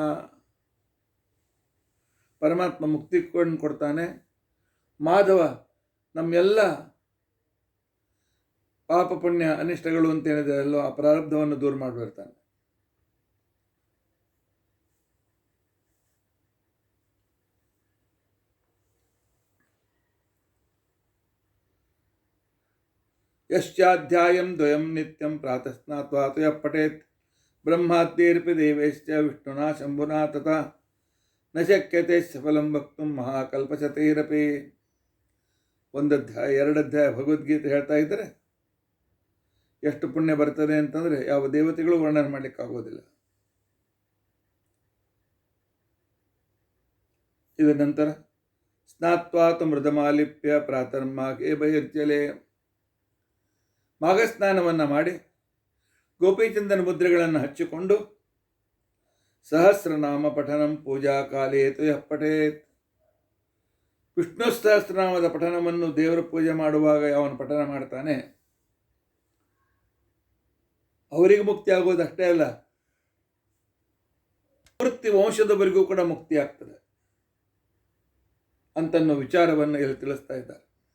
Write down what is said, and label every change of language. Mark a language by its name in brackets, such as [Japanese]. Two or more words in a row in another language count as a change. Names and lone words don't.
[Kannada] ಪರಮಾತ್ಮ ಮುಕ್ತಿ ಕೊಡ್ತಾನೆ, ಮಾಧವ ನಮ್ಮೆಲ್ಲ ಪಾಪ ಪುಣ್ಯ ಅನಿಷ್ಟಗಳು ಅಂತೇನಿದೆ ಅಲ್ಲೋ ಆ ಪ್ರಾರಬ್ಧವನ್ನು ದೂರ ಮಾಡಿಬಿಡ್ತಾನೆ. [Sanskrit] ಯಶ್ಚಾಧ್ಯಾಯಂ ದ್ವಯಂ ನಿತ್ಯಂ ಪ್ರಾತಃ ಸ್ನಾತ್ವಾ ಯಃ ಪಠೇತ್ ಬ್ರಹ್ಮಾದ್ಯೈರಪಿ ದೇವೈಶ್ಚ ವಿಷ್ಣುನಾ ಶಂಭುನಾ ತಥಾ ನ ಶಕ್ಯತೆ ಸಫಲಂ ವಕ್ತುಂ ಮಹಾಕಲ್ಪಶತೈರಪಿ. [Kannada] 1 ಅಧ್ಯಾಯ 2 ಅಧ್ಯಾಯ ಭಗವದ್ಗೀತೆ ಹೇಳ್ತಾ ಇದ್ದರೆ ಎಷ್ಟು ಪುಣ್ಯ ಬರ್ತದೆ ಅಂತಂದರೆ ಯಾವ ದೇವತೆಗಳು ವರ್ಣನೆ ಮಾಡಲಿಕ್ಕಾಗೋದಿಲ್ಲ. ಇದರ ನಂತರ [Sanskrit] ಸ್ನಾತ್ವಾತು ಮೃದಮಾಲಿಪ್ಯ ಪ್ರಾತರ್ಮಾಘೆ ಬಹಿರ್ಜಲೆ. [Kannada] ಮಾಘಸ್ನಾನವನ್ನು ಮಾಡಿ ಗೋಪೀಚಂದನ ಮುದ್ರೆಗಳನ್ನು ಹಚ್ಚಿಕೊಂಡು [Sanskrit] ಸಹಸ್ರನಾಮ ಪಠನಂ ಪೂಜಾ ಕಾಲೇ ತು ಯಃ ಪಠೇತ್. [Kannada] ವಿಷ್ಣು ಸಹಸ್ರನಾಮದ ಪಠನವನ್ನು ದೇವರ ಪೂಜೆ ಮಾಡುವಾಗ ಅವನು ಪಠನ ಮಾಡ್ತಾನೆ, ಅವರಿಗೆ ಮುಕ್ತಿ ಆಗೋದಷ್ಟೇ ಅಲ್ಲ, ಪೂರ್ತಿ ವಂಶದವರೆಗೂ ಕೂಡ ಮುಕ್ತಿ ಆಗ್ತದೆ ಅಂತನ್ನೋ ವಿಚಾರವನ್ನು ಇಲ್ಲಿ ತಿಳಿಸ್ತಾ ಇದ್ದಾರೆ.